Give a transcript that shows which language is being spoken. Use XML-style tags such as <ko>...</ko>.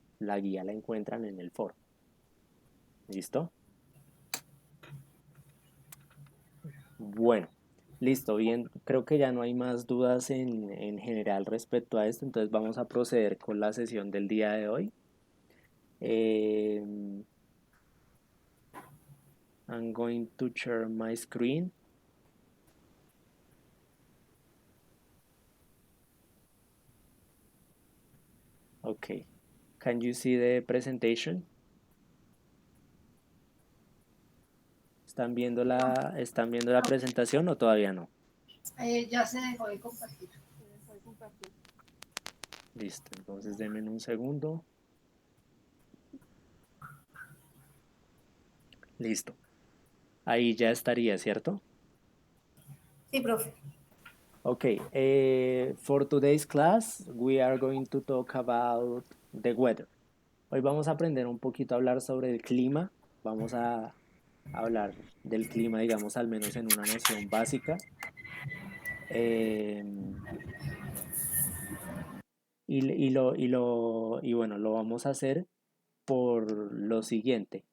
<es>La guía la encuentran en el foro. ¿Listo? Bueno, listo, bien. Creo que ya no hay más dudas en general respecto a esto, entonces vamos a proceder con la sesión del día de hoy.</es> <en>Eh, I'm going to share my screen. Okay. Can you see the presentation?</en> <es>¿Están viendo la presentación o todavía no? Ya se dejó de compartir. Listo, entonces denme un segundo. Listo. Ahí ya estaría, ¿cierto? Sí, profe.</es> <en>Okay, for today's class, we are going to talk about the weather.</en> <es>Hoy vamos a aprender un poquito a hablar sobre el clima. Vamos a hablar del clima, digamos, al menos en una noción básica. Eh, y bueno, lo vamos a hacer por lo siguiente.</es>